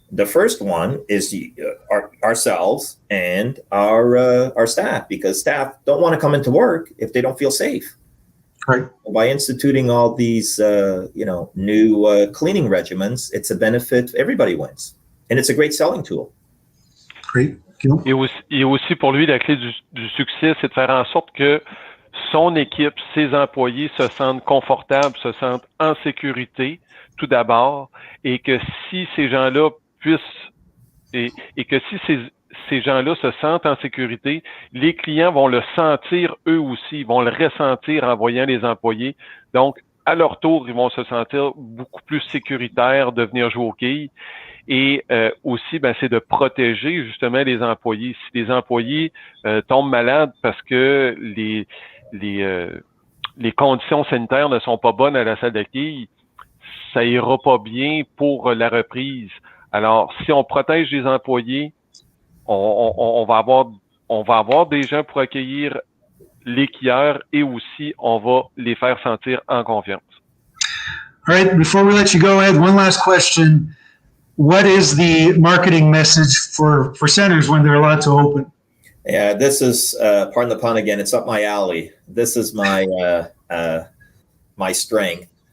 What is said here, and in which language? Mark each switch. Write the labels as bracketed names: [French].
[English] The first one is ourselves and our staff, because staff don't want to come into work if they don't feel safe. Right. By instituting all these, new cleaning regimens, it's a benefit. Everybody wins, and it's a great selling tool. Great. [French] Et aussi pour lui, la clé du succès, c'est de faire en sorte que son équipe, ses employés se sentent confortables, se sentent en sécurité, tout d'abord, et que si ces gens-là puissent, et que si ces gens-là se sentent en sécurité, les clients vont le sentir eux aussi, vont le ressentir en voyant les employés. Donc, à leur tour, ils vont se sentir beaucoup plus sécuritaires de venir jouer aux quilles. Et aussi, c'est de protéger justement les employés. Si les employés tombent malades parce que les conditions sanitaires ne sont pas bonnes à la salle de quilles, ça ira pas bien pour la reprise. Alors, si on protège les employés, on va avoir des gens pour accueillir les quilleurs et aussi on va les faire sentir en confiance. [English] All right, before we let you go, Ed, one last question. What is the marketing message for centers when they're allowed to open? Yeah, this is, pardon the pun again, it's up my alley. This is my my strength.